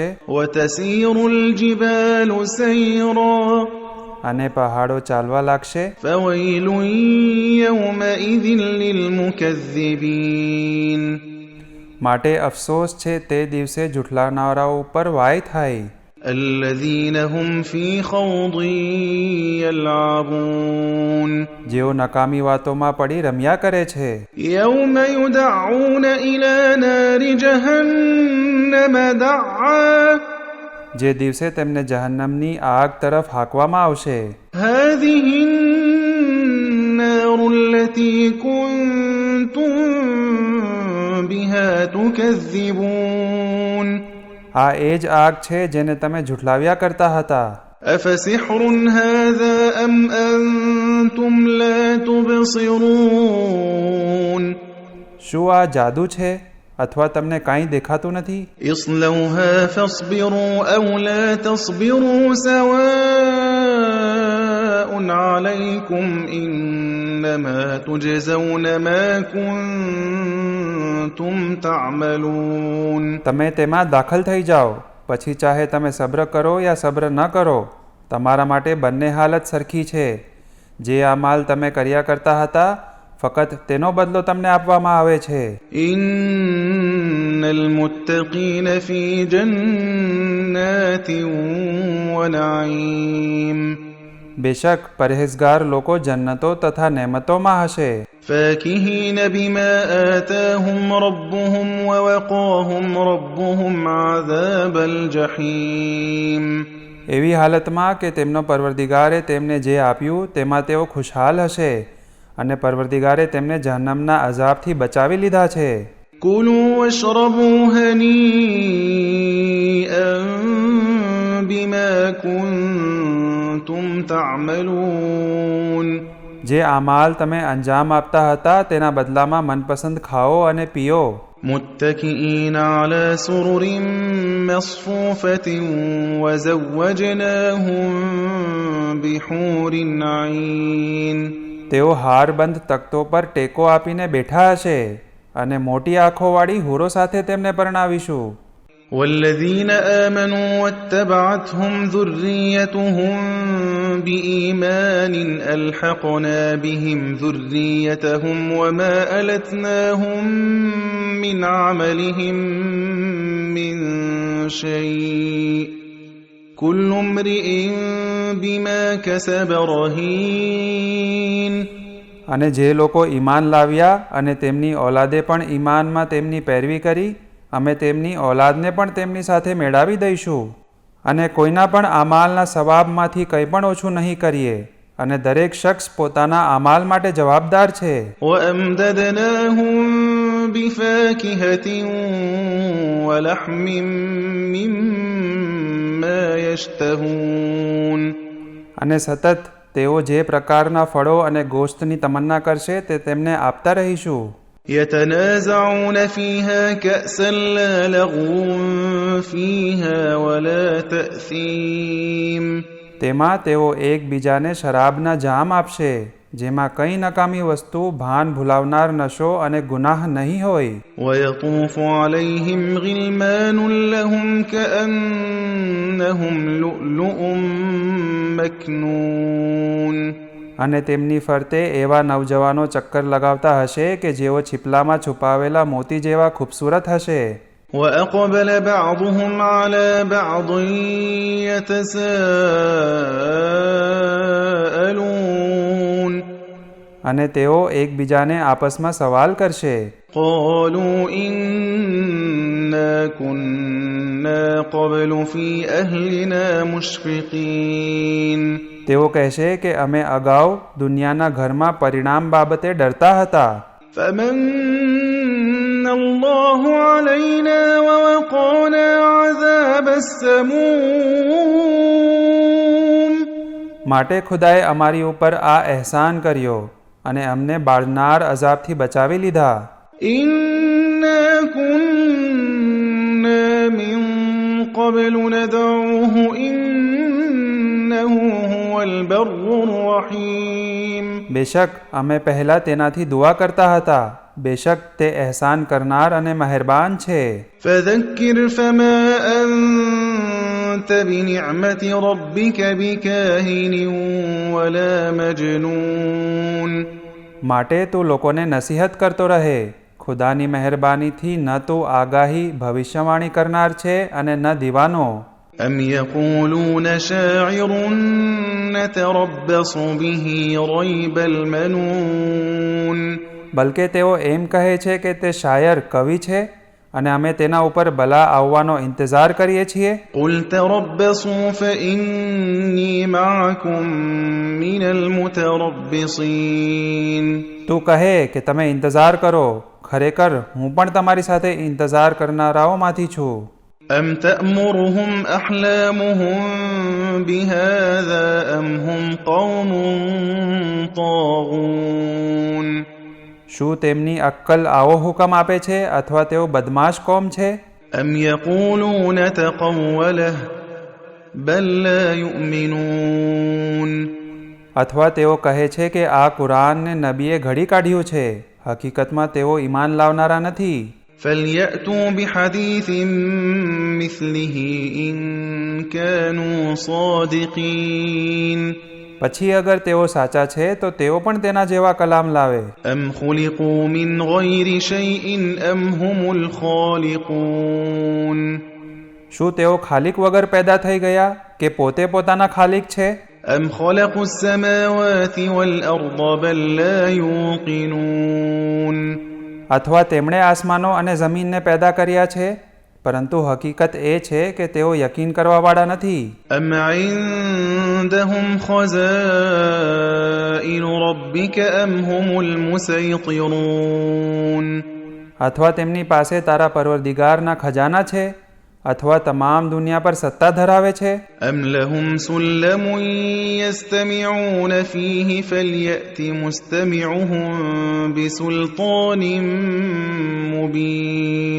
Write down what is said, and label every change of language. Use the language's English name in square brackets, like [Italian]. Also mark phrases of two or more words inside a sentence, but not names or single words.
[Arabic] وتسير الجبال سيرا [Gujarati] અને પહાડો ચાલવા લાગશે. [Arabic] فويل يومئذ للمكذبين [Gujarati] માટે અફસોસ છે તે દિવસે જુઠલાવનારાઓ ઉપર વાય થાય. [Arabic] الذين هم في خوض يلعبون [Gujarati] જેઓ નકામી વાતોમાં પડી રમ્યા કરે છે. [Arabic] يوم يدعون إلى نار جهنم دعا [Gujarati] જે દિવસે તેમને જહન્નમની આગ તરફ હાંકવામાં આવશે. [Arabic] هذه النار التي كنتم بها تكذبون [Gujarati] આ એ જ આગ છે જેને તમે ઝુઠલાવ્યા કરતા હતા. [Arabic] أفسحر هذا أم أنتم لا تبصرون [Gujarati] શું આ જાદુ છે અથવા તમને કાંઈ દેખાતું નથી? [Arabic] اصلوها فاصبروا أو لا تصبروا سواء عليكم إنما تجزون ما كنتم تعملون. [Gujarati] તમે તેમાં દાખલ થઈ જાઓ, પછી ચાહે તમે સબ્ર કરો યા સબ્ર ન કરો, તમારા માટે બંને હાલત સરખી છે. જે આ માલ તમે કર્યા કરતા હતા ફક્ત તેનો બદલો તમને આપવામાં આવે છે. [Arabic] إن المتقين في جنات ونعيم [Gujarati] બેશક પરહેઝગાર લોકો જન્નતો તથા નેમતોમાં હશે. [Arabic] فاكهين بما آتاهم ربهم ووقاهم ربهم عذاب الجحيم [Gujarati] એવી હાલતમાં કે તેમનો પરવરદિગારે તેમને જે આપ્યું તેમાં તેઓ ખુશહાલ હશે અને પરવરદિગારે તેમને જહન્નમના અઝાબથી બચાવી લીધા છે. [Arabic] كلوا واشربوا هنيئا بما كنتم تعملون [Gujarati] જે અમાલ તમે અંજામ આપતા હતા તેના બદલામાં મનપસંદ ખાઓ અને પીઓ. [Arabic] متكئين على سرر مصفوفة وزوجناهم بحور عين [Gujarati] તેઓ હારબંધ તખ્તો પર ટેકો આપીને બેઠા હશે અને મોટી આંખોવાળી હૂરો સાથે તેમને પરણાવીશું. [Arabic] والذين آمنوا واتبعتهم ذريتهم بإيمان ألحقنا بهم ذريتهم وما ألتناهم من عملهم من شيء كل امرئ بما كسب رهين. [Gujarati] અને જે લોકો ઈમાન લાવ્યા અને તેમની ઓલાદે પણ ઈમાનમાં તેમની પેરવી કરી, અમે તેમની ઓલાદને પણ તેમની સાથે મેળવી દઈશું અને કોઈના પણ અમાલના સવાબમાંથી કંઈ પણ ઓછું નહીં કરીએ અને દરેક શખ્સ પોતાના અમાલ માટે જવાબદાર છે. [Arabic] وأمددناهم بفاكهة ولحم مما يشتهون [Gujarati] અને સતત તેઓ જે પ્રકારના ફળો અને ગોશ્તની તમન્ના કરશે તે તેમને આપતા રહીશું. [Arabic] يتنازعون فيها كأسا لا لغو فيها ولا تأثيم [Gujarati] તેમાં તેઓ એકબીજાને શરાબના જામ આપશે જેમાં કંઈ નકામી વસ્તુ, ભાન ભૂલાવનાર નશો અને ગુનાહ નહીં હોય. [Arabic] ويطوف عليهم غلمان لهم كأنهم لؤلؤ مكنون [Gujarati] અને તેમની ફરતે એવા નવજવાનો ચક્કર લગાવતા હશે કે જેઓ છીપલામાં છુપાવેલા મોતી જેવા ખૂબસૂરત હશે. [Arabic] وأقبل بعضهم على بعض يتساءلون [Gujarati] અને તેઓ એકબીજાને આપસમાં સવાલ કરશે. [Arabic] قالوا إنا كنا قبل في أهلنا مشفقين [Gujarati] તેઓ કહેશે કે અમે અગાઉ દુનિયાના ઘરમાં પરિણામ બાબતે ડરતા હતા. [Arabic] فمن الله علينا ووقانا عذاب السموم [Gujarati] માટે ખુદાએ અમારી ઉપર આ અહેસાન કર્યો અને અમને બાળનાર અઝાબથી બચાવી લીધા. [Arabic] إنا كنا من قبل ندعوه إنه هو البر الرحيم [Gujarati] બેશક અમે પહેલા તેનાથી દુઆ કરતા હતા. બેશક તે અહેસાન કરનાર અને મહેરબાન છે. [Arabic] فذكر فما أنت بنعمة ربك بكاهن ولا مجنون [Gujarati] માટે તું લોકોને નસીહત કરતો રહે. ખુદાની મહેરબાનીથી ન તું આગાહી ભવિષ્યવાણી કરનાર છે અને ન દીવાનો. [Arabic] أم يقولون شاعر نتربص به ريب المنون [Gujarati] બલકે તેઓ એમ કહે છે કે તે શાયર કવિ છે અને અમે તેના ઉપર બલા આવવાનો ઇંતજાર કરીએ છીએ. [Arabic] قل تربصوا فإني معكم من المتربصين [Gujarati] તું કહે કે તમે ઇંતજાર કરો, ખરેખર હું પણ તમારી સાથે ઇંતજાર કરનારાઓમાંથી છું. [Arabic] أم تأمرهم أحلامهم بهذا أم هم قوم طاغون [Gujarati] શું તેમની અક્કલ આવો હુકમ આપે છે અથવા તેઓ બદમાશ કોમ છે? [Arabic] أم يقولون تقوله بل لا يؤمنون [Gujarati] અથવા તેઓ કહે છે કે આ કુરાનને નબીએ ઘડી કાઢ્યું છે, હકીકતમાં તેઓ ઈમાન લાવનારા નથી. [Arabic] فليأتوا بحديث مثله إن كانوا صادقين [Gujarati] પછી અગર તેઓ સાચા છે તો તેઓ પણ તેના જેવા કલામ લાવે. [Arabic] أم خلقوا من غير شيء أم هم الخالقون [Gujarati] શું તેઓ ખાલિક વગર પેદા થઈ ગયા કે પોતે પોતાના ખાલિક છે? [Arabic] أم خلقوا السماوات والأرض بل لا يوقنون [Gujarati] અથવા તેમણે આસમાનો અને જમીનને પેદા કર્યા છે, પરંતુ હકીકત એ છે કે તેઓ યકીન કરવાવાળા નથી. [Arabic] أم عندهم خزائن ربك أم هم المسيطرون [Gujarati] અથવા તેમની પાસે તારા પરવરદિગારના ખજાના છે અથવા તમામ દુનિયા પર સત્તા ધરાવે છે. [Arabic] أم لهم سلم يستمعون فيه فليأت مستمعهم بسلطان مبين